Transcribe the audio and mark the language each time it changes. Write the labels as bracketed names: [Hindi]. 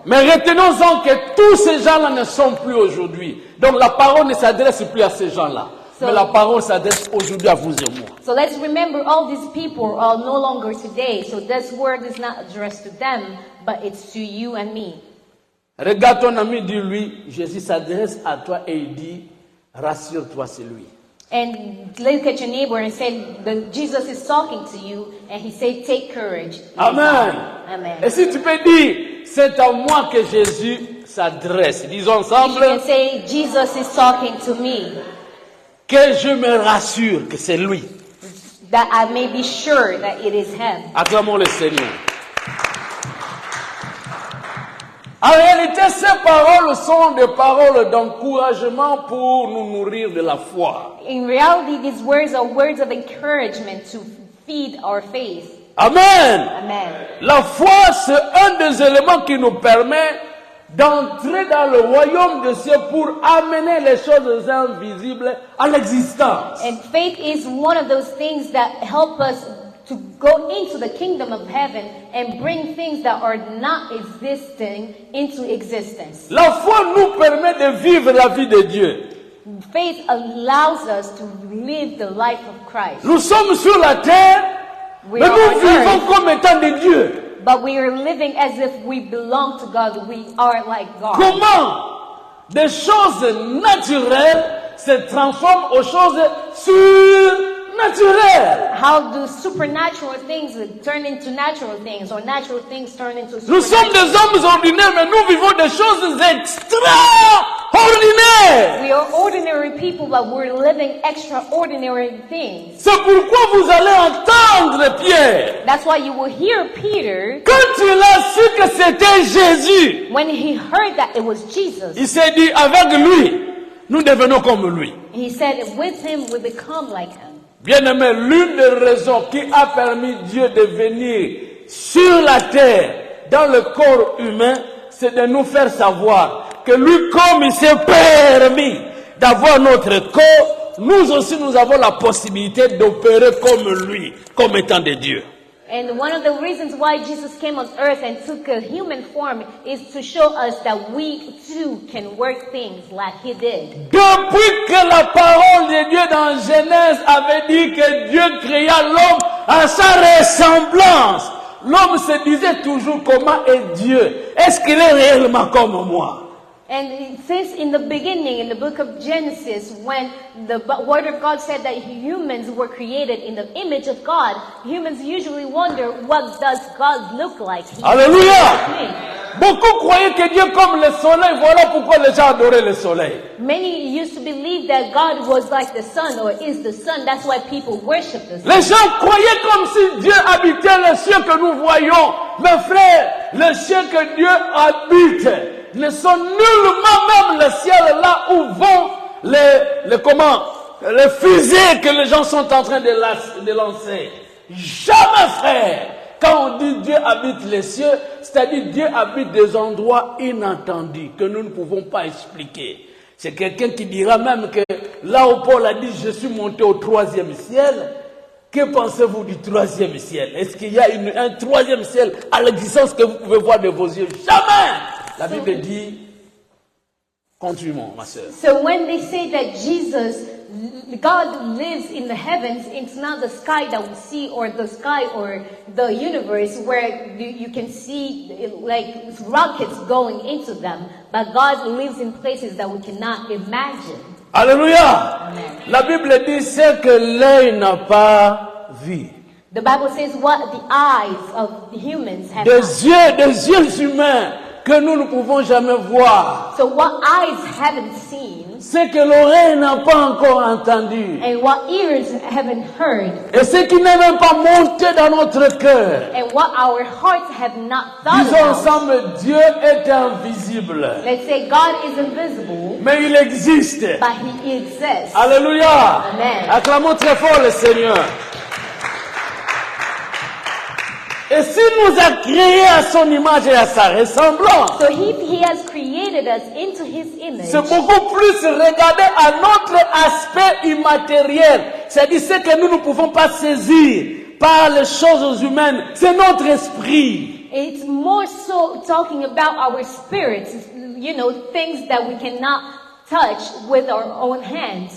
[French] Mais retenons-en que tous ces gens-là ne sont plus aujourd'hui. Donc la parole ne s'adresse plus à ces gens-là. Mais la parole s'adresse aujourd'hui à vous et moi. [English] So let's remember all these people are no longer today. So this word is not addressed to them, but it's to you and me. [French] Regarde ton ami, dis-lui, Jésus s'adresse à toi et il dit, rassure-toi, c'est lui. [English] And look at your neighbor and say, Jesus is talking to you, and he said, take courage. Amen. Amen. [French] Et si tu peux dire, c'est à moi que Jésus s'adresse, disons ensemble, [English] You can say, Jesus is talking to me, [French] que je me rassure que c'est lui. [English] that I may be sure that it is him. [French] Acclamons le Seigneur. En réalité, ces paroles sont des paroles d'encouragement pour nous nourrir de la foi. [English] In reality, these words are words of encouragement to feed our faith. Amen. Amen. [French] La foi, c'est un des éléments qui nous permet d'entrer dans le royaume de Dieu pour amener les choses invisibles à l'existence. [English] And faith is one of those things that help us to go into the kingdom of heaven and bring things that are not existing into existence. [French] La foi nous permet de vivre la vie de Dieu. [English] Faith allows us to live the life of Christ. [French] Nous sommes sur la terre, [English] We [French] mais [English] are [French] nous [English] on [French] vivons [English] earth, [French] comme étant des dieux. [English] but we are living as if we belong to God. We are like God. [French] Comment des choses naturelles se transforment aux choses surnaturelles? [English] How do supernatural things turn into natural things, or natural things turn into [French] Nous sommes [English] supernatural? [French] des hommes ordinaires, mais nous vivons des choses extraordinaires. [English] We are ordinary people, but we're living extraordinary things. [French] C'est pourquoi vous allez entendre Pierre. [English] That's why you will hear Peter, [French] Quand il a su que c'était Jésus, [English] when he heard that it was Jesus, [French] il s'est dit, avec lui, nous devenons comme lui. [English] he said, with him we become like him. [French] Bien-aimé, l'une des raisons qui a permis Dieu de venir sur la terre, dans le corps humain, c'est de nous faire savoir que lui, comme il s'est permis d'avoir notre corps, nous aussi nous avons la possibilité d'opérer comme lui, comme étant des dieux. [English] And one of the reasons why Jesus came on earth and took a human form is to show us that we too can work things like he did. [French] Depuis que la parole de Dieu dans Genèse avait dit que Dieu créa l'homme à sa ressemblance, l'homme se disait toujours comment est Dieu. Est-ce qu'il est réellement comme moi? [English] And since in the beginning, in the book of Genesis, when the word of God said that humans were created in the image of God, humans usually wonder, what does God look like? He [French] Alléluia! Beaucoup croyaient que Dieu est comme le soleil, voilà pourquoi les gens adoraient le soleil. [English] Many used to believe that God was like the sun or is the sun. That's why people worship the sun. [French] Les gens croyaient comme si Dieu habitait les cieux que nous voyons. Mes frères, les cieux que Dieu habite ne sont nullement même le ciel là où vont les fusées que les gens sont en train de lancer. Jamais, frère. Quand on dit Dieu habite les cieux, c'est-à-dire Dieu habite des endroits inattendus que nous ne pouvons pas expliquer. C'est quelqu'un qui dira même que là où Paul a dit je suis monté au 3e ciel, que pensez-vous du 3e ciel? Est-ce qu'il y a un 3e ciel à l'existence que vous pouvez voir de vos yeux? Jamais! La Bible dit, continuons ma soeur. [English] So when they say that God lives in the heavens, it's not the sky that we see or the sky or the universe where you can see like rockets going into them. But God lives in places that we cannot imagine. Alléluia. Amen. [French] La Bible dit ce que l'œil n'a pas vu. [English] The Bible says what the eyes of the humans have [French] Des yeux humains que nous ne pouvons jamais voir. [English] So what eyes haven't seen. [French] Ce que l'oreille n'a pas encore entendu. [English] And what ears haven't heard. [French] Et ce qui n'est même pas monté dans notre cœur. [English] And what our hearts have not thought [French] Disons [English] about. [French] ensemble, Dieu est invisible. [English] Let's say God is invisible, [French] Mais il existe. [English] but He exists. Alléluia. Amen. [French] Acclamons très fort le Seigneur. Et s'il nous a créés à son image et à sa ressemblance, [English] So He has created us into His image. [French] c'est beaucoup plus regarder à notre aspect immatériel. C'est-à-dire ce que nous ne pouvons pas saisir par les choses humaines. C'est notre esprit. [English] It's more so talking about our spirits, you know, things that we cannot touch with our own hands.